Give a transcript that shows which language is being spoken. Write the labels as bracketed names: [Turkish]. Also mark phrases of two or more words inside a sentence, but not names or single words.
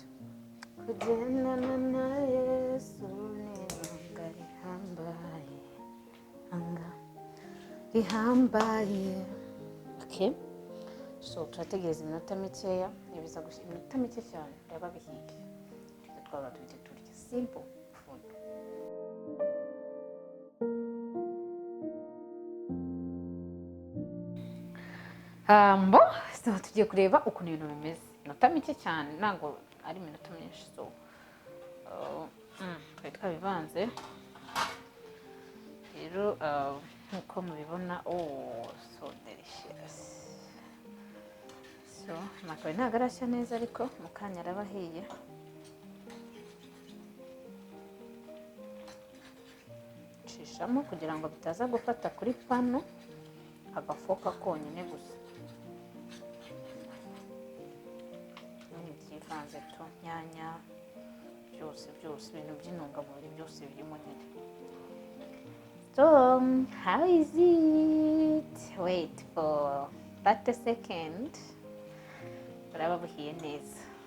[Kinyarwanda] Kugendana na Yesu ni rihambaye. Okay, so turategereza iminota mikeya ibiza gushira iminota mike cyane yaba bihiye twaba tujye turya [English] simple food. [Kinyarwanda] So tugiye kureba ukuntu ibintu bimeze. Iminota mike cyane ntabwo ari iminota myinshi. So twari twabivanze rero nkuko mubibona. [English] So delicious. [Kinyarwanda] So amakaro ntabwo arashya neza ariko mu kanya araba ahiye. Nshishamo kugira ngo bitaza gufata kuri pano agafoka konyine gusa. Ivanze tu nyanya byose ibintu by'intungamubiri byose birimo nyine. [English] So how is it? Wait for 30 seconds [Kinyarwanda] buraba buhiye neza.